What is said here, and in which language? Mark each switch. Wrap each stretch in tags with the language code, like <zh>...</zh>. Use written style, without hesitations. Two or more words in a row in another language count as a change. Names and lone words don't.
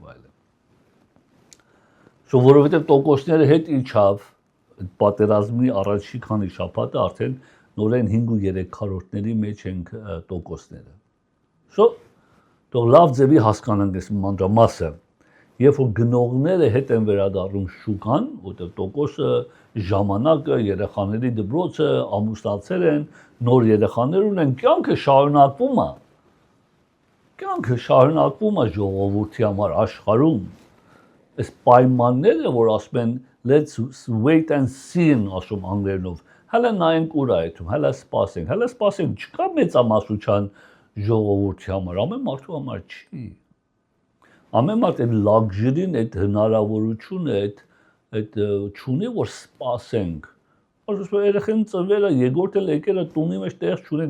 <hy>այլն։ Որովհետեւ տոկոսները հետ իջավ պատերազմի առաջի քանի շաբաթը արդեն նորեն 5.3-րդների մեջ ենք տոկոսները։ Թող լավ ձևի հասկանանք այս մանրամասը, երբ որ գնողները հետ են վերադառնում շուկան, որտեղ տոկոսը, ժամանակը, երեխաների դպրոցը, ամուսնացել են, նոր երեխաներ ունեն, կյանքը շարունակվում է ժողովրդի համար աշխարհում։ Այս պայմանները, որ ասում են</hy> <en>let's wait and see,</en> <hy>ասում անգլերենով, հələ նայենք ուր է այդում, հələ սպասենք, չկա մեծամասնության ժողովրդի համար, ամեն մարդու համար չի։ Ամեն մարդ այդ luxury-ն, այդ հնարավորությունը, այդ չունի, որ սպասենք։ Ասում երեխան ծնվել է, երկրորդ էլ եկել է տունի մեջ տեղ չունենք,</hy>